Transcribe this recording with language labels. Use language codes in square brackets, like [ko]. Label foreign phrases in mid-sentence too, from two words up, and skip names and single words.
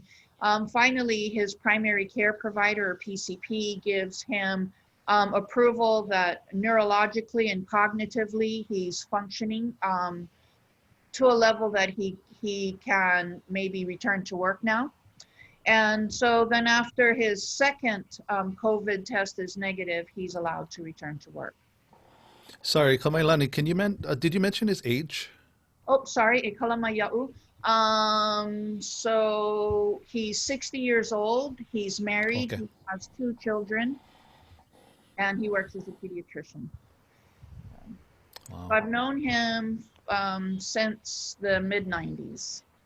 [en] Finally, his primary care provider, or PCP, gives him approval that neurologically and cognitively he's functioning to a level that he can maybe return to work now. And so then after his second COVID test is negative, he's allowed to return to work. Sorry, Kamailani, did you mention his age? Oh, sorry, [haw] e kalama ia'u. [en] So he's 60 years old, he's married, Okay. he has 2 children, and he works as a pediatrician. Wow. I've known him since the mid-90s.